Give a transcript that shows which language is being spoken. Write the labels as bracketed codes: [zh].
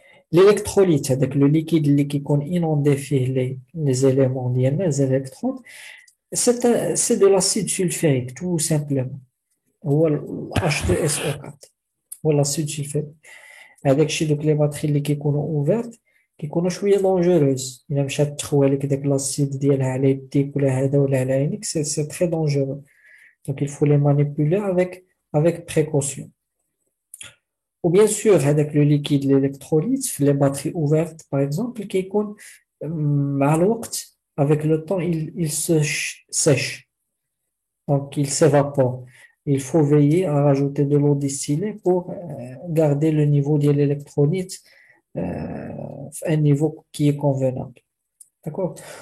[fr] L'électrolyte, avec le liquide qui est inondé les éléments les électrodes, c'est de l'acide sulfurique, tout simplement. Ou H2SO4. Ou l'acide sulfurique. Avec les batteries qui sont ouvertes, qui sont [ar] شوية [fr] dangereuses. [ar] Il a مشات تخوى لك داك l'acide ديالها على يديك ولا هذا ولا على عينيك, [fr] c'est très dangereux. Donc, il faut les manipuler avec précaution. Ou bien sûr, avec le liquide, l'électrolyte, les batteries ouvertes, par exemple, qui [ar] يكون مع الوقت, [fr] avec le temps, il se sèche. Donc, il s'évapore. Il faut veiller à rajouter de l'eau distillée pour garder le niveau de l'électrolyte à un niveau qui est convenable. D'accord?